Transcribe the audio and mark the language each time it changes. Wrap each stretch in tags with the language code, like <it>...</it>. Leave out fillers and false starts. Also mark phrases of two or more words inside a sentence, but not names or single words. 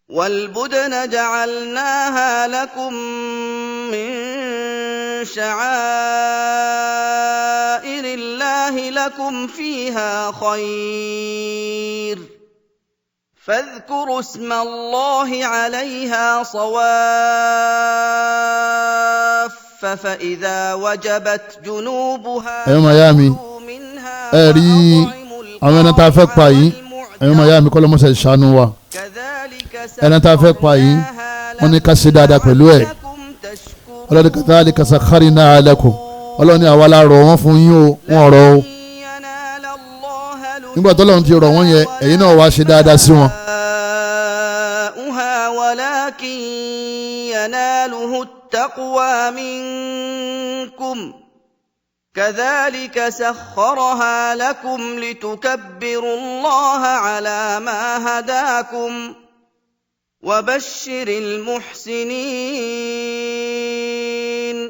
<ar>والبدن جعلناها لكم من شعائر الله لكم فيها خير فاذكروا اسم الله عليها صواف فإذا وجبت جنوبها فكلوا منها وأطعموا</ar> <yo>ẹni tá a fẹ́ pa yìí wọ́n ní ká ṣe dáadáa pẹ̀lú ẹ̀ ọlọ́dún</yo> <ar>كذلك سخرناها لكم</ar> <yo>ọlọ́ni àwa la rọ̀ wọ́n fún yín o wọ́n rọ̀ o nígbà tó lọ́run ti rọ̀ wọ́n yẹn ẹ̀yin náà wá ṣe dáadáa sí wọn.</yo> <ar>ولكن يناله التقوى منكم كذلك سخرها لكم لتكبروا الله على ما هداكم وبشر المحسنين.</ar>